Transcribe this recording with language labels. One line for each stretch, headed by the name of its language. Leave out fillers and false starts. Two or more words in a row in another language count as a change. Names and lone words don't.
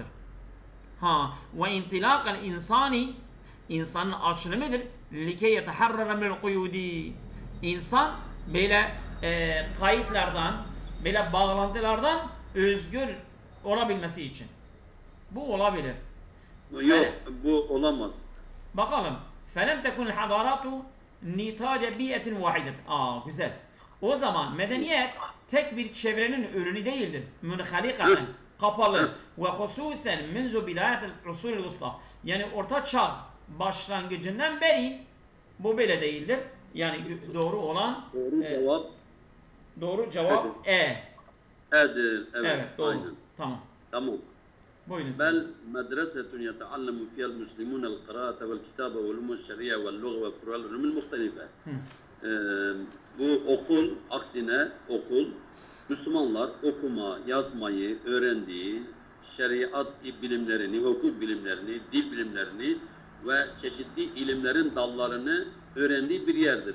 Turkish: Ve intilâkal insanın açılımıdır.
Arabic: لكي يتحرر من القيود.
Turkish: İnsan böyle kayıtlardan, böyle bağlantılardan özgür olabilmesi için. Bu olabilir. Yok, bu olamaz. Bakalım.
Arabic: فَلَمْ تَكُنْ الْحَضَارَاتُ نِتَاجَ بِيَةٍ وَاحِدَةٍ.
Turkish: Güzel. O zaman medeniyet tek bir çevrenin ürünü değildir.
Arabic: Münhalikaten,
Turkish: kapalı. Ve hususen
Arabic: منذ بداية العصور الوسطى.
Turkish: Yani orta çağ başlangıcından beri bu böyle değildir. Yani doğru olan doğru cevap Edir. Evet, doğru. Aynen. Tamam. Tamam. Buyurun.
Arabic: بل مدرسة يتعلم فيها المسلمون القراءة والكتابة والعلوم الشرعية واللغة وفروع العلوم المختلفة.
Turkish: Bu okul, aksine okul, Müslümanlar okuma, yazmayı öğrendiği, şeriat bilimlerini, hukuk bilimlerini, dil bilimlerini ve çeşitli ilimlerin dallarını öğrendiği bir yerdir.